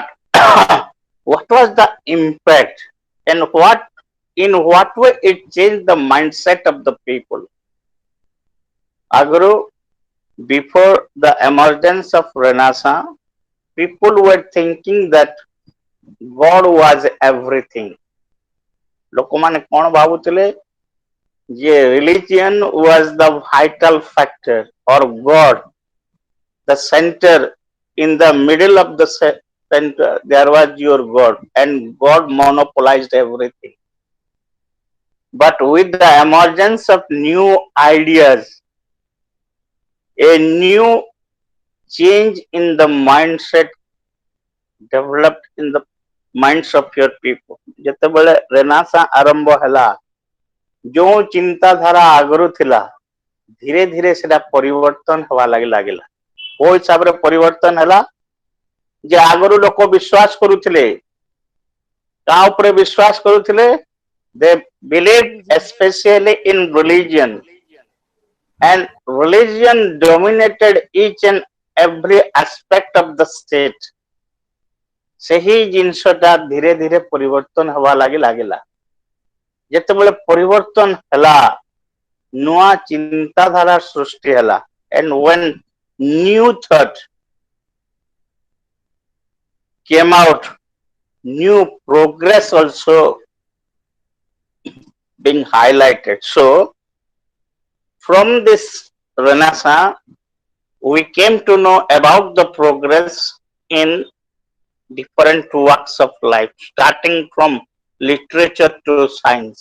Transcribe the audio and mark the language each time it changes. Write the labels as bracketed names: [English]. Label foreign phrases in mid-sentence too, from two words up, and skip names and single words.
[English] What was the impact and in what way it changed the mindset of the people? Agro, before the emergence of Renaissance, people were thinking that God was everything. [Odia] ଲୋକମାନେ କଣ ଭାବୁଥିଲେ ଯେ [English] religion was the vital factor or God, the center, in the middle of the center there was your God and God monopolized everything. But with the emergence of new ideas, a new change in the mindset developed in the minds of your people. [Odia] ଯେତେବେଳେ ରେନାସାଁ ଆରମ୍ଭ ହେଲା, ଯୋଉ ଚିନ୍ତାଧାରା ଆଗରୁ ଥିଲା ଧୀରେ ଧୀରେ ସେଟା ପରିବର୍ତ୍ତନ ହେବା ଲାଗିଲା। କୋଉ ହିସାବରେ ପରିବର୍ତ୍ତନ ହେଲା ଯେ ଆଗରୁ ଲୋକ ବିଶ୍ୱାସ କରୁଥିଲେ, ତା ଉପରେ ବିଶ୍ୱାସ କରୁଥିଲେ, [English] they believed especially in religion and religion dominated each and every aspect of the state. [Odia] ସେହି ଜିନିଷଟା ଧୀରେ ଧୀରେ ପରିବର୍ତ୍ତନ ହେବା ଲାଗିଲା। ଯେତେବେଳେ ପରିବର୍ତ୍ତନ ହେଲା, ନୂଆ ଚିନ୍ତାଧାରା ସୃଷ୍ଟି ହେଲା, [English] and when new thought came out, new progress also being highlighted. So from this Renaissance, we came to know about the progress in different walks of life, starting from literature to science.